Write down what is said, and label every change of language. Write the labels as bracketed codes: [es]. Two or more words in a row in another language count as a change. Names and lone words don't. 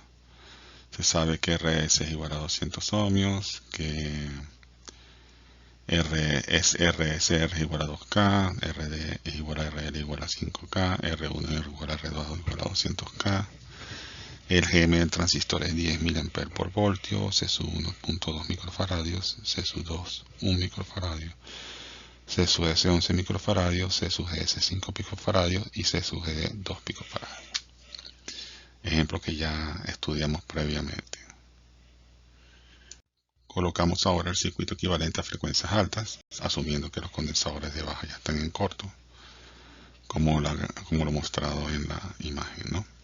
[es] Se sabe que RS es igual a 200 ohmios, que RS es igual a 2K, RD es igual a RL igual a 5K, R1 es igual a R2 igual a 200K. El GM del transistor es 10 mA por voltio, C sub 1.2 microfaradios, C sub 2 1 microfaradio, C sub S 11 microfaradios, C sub GS 5 picofaradios y C sub GD 2 picofaradios. Ejemplo que ya estudiamos previamente. Colocamos ahora el circuito equivalente a frecuencias altas, asumiendo que los condensadores de baja ya están en corto, como lo mostrado en la imagen, ¿no?